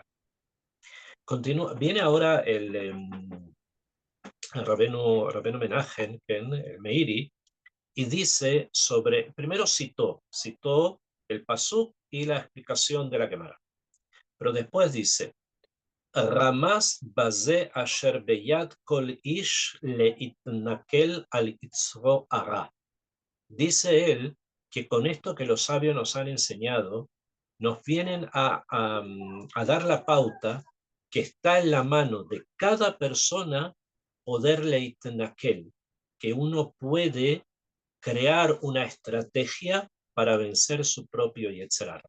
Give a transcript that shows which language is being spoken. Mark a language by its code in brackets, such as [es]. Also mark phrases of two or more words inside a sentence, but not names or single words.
[es] Viene ahora el Rabenu Menachem, el Meiri, y dice primero citó el pasuk y la explicación de la Gemara, pero después dice, [he] רמז בזה אשר ביד כל איש להתנכל על יצרו הרע. [es] Dice él que con esto que los sabios nos han enseñado, nos vienen a dar la pauta que está en la mano de cada persona poder leitnakel, que uno puede crear una estrategia para vencer su propio [he] יצר הרע.